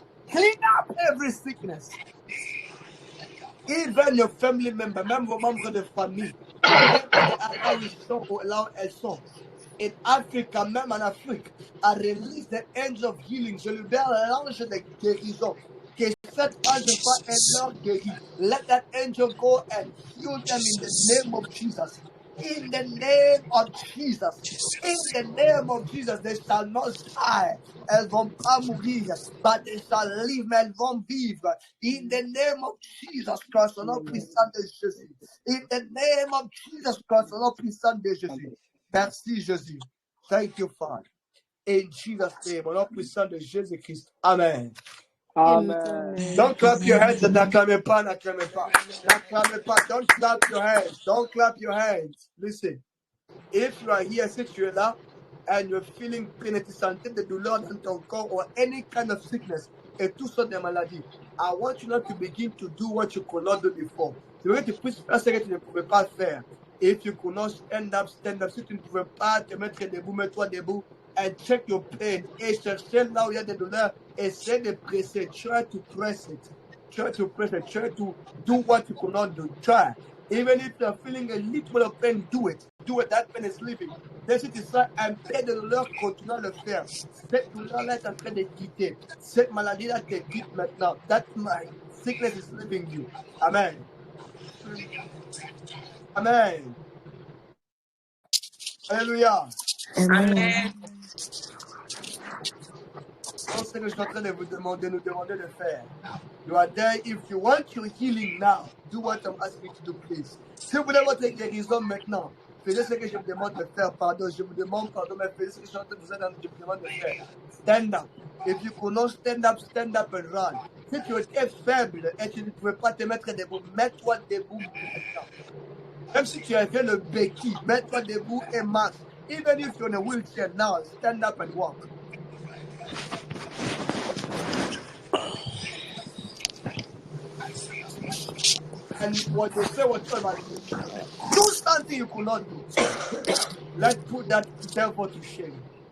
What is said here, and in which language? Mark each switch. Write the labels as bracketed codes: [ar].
[en] Clean up every sickness. Even your family member, [fr] même vos membres de famille. Là où ils sont ou là où elles sont. [en] In Africa, [fr] même en Afrique, [en] I release the angel of healing. [fr] Je libère l'ange de guérison. Que cet ange soit un leur guéri. [en] Let that angel go and heal them in the name of Jesus. In the name of Jesus. In the name of Jesus, they shall not die. [fr] Elles vont pas mourir, [en] but they shall live, [fr] mais elles vont vivre. [en] In the name of Jesus Christ, [fr] au nom puissant de Jésus. [en] In the name of Jesus Christ, [fr] au nom puissant de Jésus. Merci Jésus. [en] Thank you, Father. In Jesus' name, [fr] au nom puissant de Jésus-Christ. Amen. Amen. [en] Don't clap your hands and [fr] n'acclamez pas, n'acclamez pas. N'acclamez pas. [en] Don't clap your hands. Don't clap your hands. Listen. If you are here, [fr] si tu es là, [en] and you're feeling pain [fr] et tu sentais des douleurs dans ton corps [en] or any kind of sickness [fr] et tout sortes de maladies, [en] I want you not to begin to do what you could not do before. [fr] Je veux que tu puisses faire ce que tu ne pouvais pas faire. [en] If you could not stand up, stand up. [fr] Si tu ne pouvais pas te mettre debout, mets-toi debout. [en] And check your pain. [fr] Et chercher là où il y a des douleurs. Essaie de presser. [en] Try to press it. Try to press it. Try to do what you could not do. Try. Even if you're feeling a little of pain, do it. Do it. That pain is leaving. [fr] Then si tu sens un peu de douleur, continue à le faire. Cette douleur-là est en train de quitter. Cette maladie-là te quitte maintenant. [en] That sickness is leaving you. Amen. Amen. Alléluia. Amen. [fr] C'est ce que je suis en train de vous demander, nous demander de faire. [en] You are there. If you want your healing now, do what I'm asking you to do, please. [fr] Si vous voulez votre guérison maintenant, faites ce que je vous demande de faire. Pardon, je vous demande pardon, mais faites ce que je suis en train de vous demander de faire. [en] Stand up. If you could not stand up and run. [fr] Si tu étais faible et tu ne pouvais pas te mettre debout, mets-toi debout maintenant. Même si tu avais le béquille, mets-toi debout et marche. [en] Even if you're in a wheelchair now, stand up and walk. And what they say was true about you. Do something you could not do. Let's put that devil to shame.